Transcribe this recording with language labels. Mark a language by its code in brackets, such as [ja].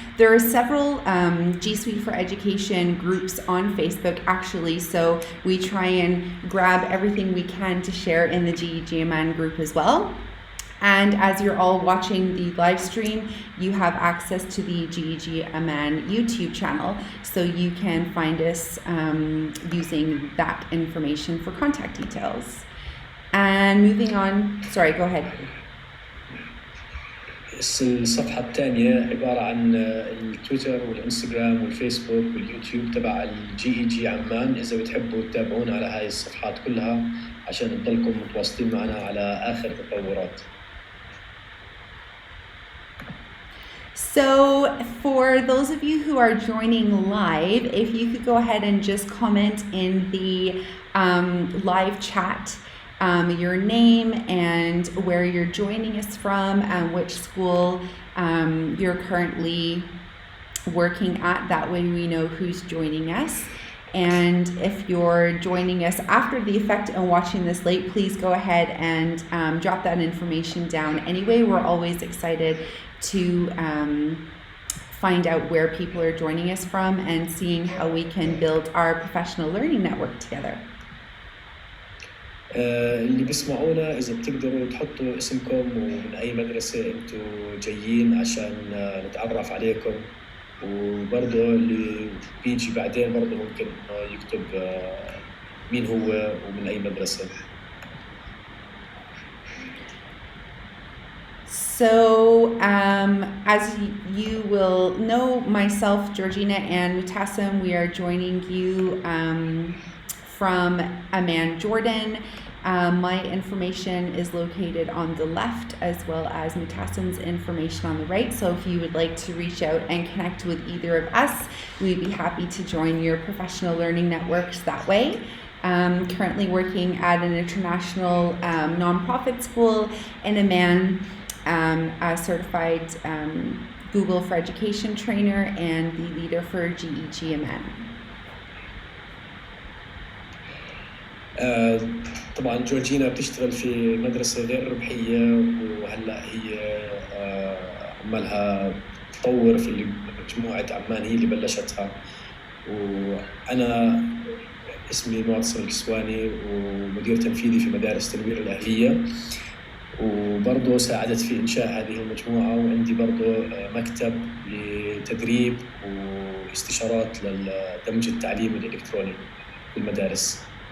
[en] There are several G Suite for Education groups on Facebook actually, so we try and grab everything we can to share in the GEG Amman group as well. And as you're all watching the live stream, you have access to the GEG Amman YouTube channel, so you can find us using that information for contact details. And moving on, sorry, go ahead. [ar] الصفحة الثانية عبارة عن التويتر والإنستغرام والفيسبوك واليوتيوب تبع GEG عمان. إذا بتحبوا تتابعونا على هاي الصفحات كلها عشان تضلكم متواصلين معنا على آخر تطورات. [en] So for those of you who are joining live, if you could go ahead and just comment in the live chat your name and where you're joining us from and which school you're currently working at. That way we know who's joining us. And if you're joining us after the effect and watching this late, please go ahead and drop that information down. Anyway, we're always excited to find out where people are joining us from and seeing how we can build our professional learning network together. [ar] اللي بيسمعونا إذا بتقدروا تحطوا اسمكم ومن أي مدرسة أنتوا جايين عشان نتعرف عليكم، وبرضه اللي بيجي بعدين برضه ممكن يكتب مين هو ومن أي مدرسة. [en] So as you will know, myself, Georgina, and Mutassim, we are joining you from Amman, Jordan. My information is located on the left as well as Mutassim's information on the right. So if you would like to reach out and connect with either of us, we'd be happy to join your professional learning networks that way. Currently working at an international nonprofit school in Amman, a certified Google for Education trainer and the leader for GEG Amman. [ar] طبعا جورجينا بتشتغل في مدرسة غير ربحية، وهلا هي عمالها تطور في مجموعة عمان هي اللي بلشتها. وأنا اسمي معتصم الكسواني ومدير تنفيذي في مدارس تنوير الأهلية، وبرضه ساعدت في إنشاء هذه المجموعة، وعندي برضه مكتب لتدريب واستشارات للدمج التعليمي الإلكتروني في المدارس.